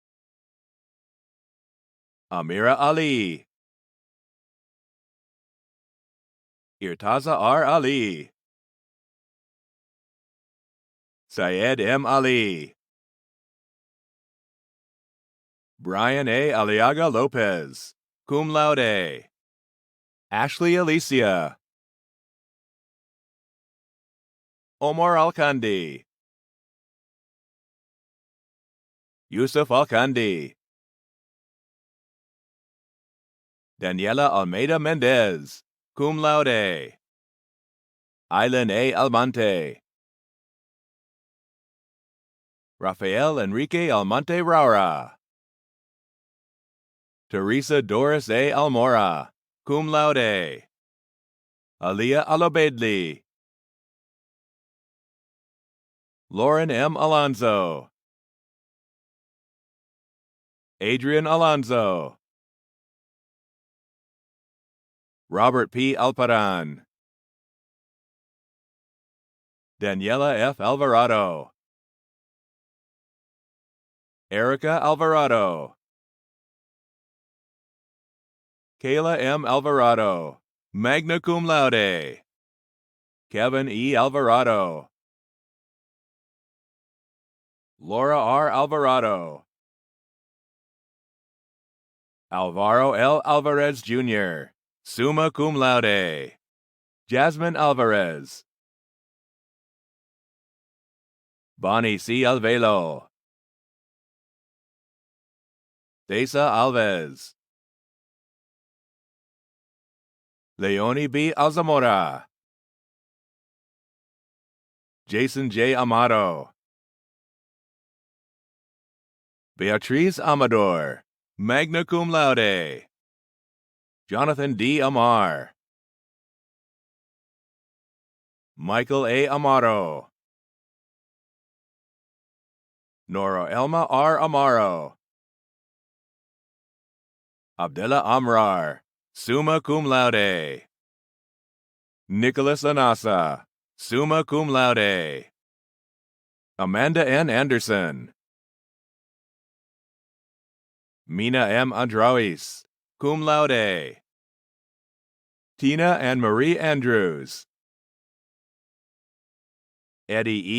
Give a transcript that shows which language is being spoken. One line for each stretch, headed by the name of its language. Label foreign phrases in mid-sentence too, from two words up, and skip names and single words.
English: Amira Ali. Irtaza R. Ali. Syed M. Ali. Brian A. Aliaga Lopez,
Latin: cum laude.
English: Ashley Alicia. Omar Alkandi. Yusuf Alkandi. Daniela Almeida Mendez,
Latin: cum laude.
English: Aylan A. Almonte. Rafael Enrique Almonte Raura. Teresa Doris A.
Latin: Almora, cum laude.
English: Aliyah Alobedli. Lauren M. Alonzo. Adrian Alonzo. Robert P. Alparan. Daniela F. Alvarado. Erica Alvarado. Kayla M. Alvarado,
Latin: magna cum laude.
English: Kevin E. Alvarado. Laura R. Alvarado. Alvaro L. Alvarez Jr.,
Latin: summa cum laude.
English: Jasmine Alvarez. Bonnie C. Alvelo. Thesa Alves. Leonie B. Alzamora, Jason J. Amato, Beatriz Amador,
Latin: magna cum laude,
English: Jonathan D. Amar, Michael A. Amaro, Nora Elma R. Amaro, Abdullah Amrar,
Latin: summa cum laude,
English: Nicholas Anasa,
Latin: summa cum laude,
English: Amanda N. Anderson, Mina M.
Latin: Andrauis, cum laude,
English: Tina and Marie Andrews, Eddie E.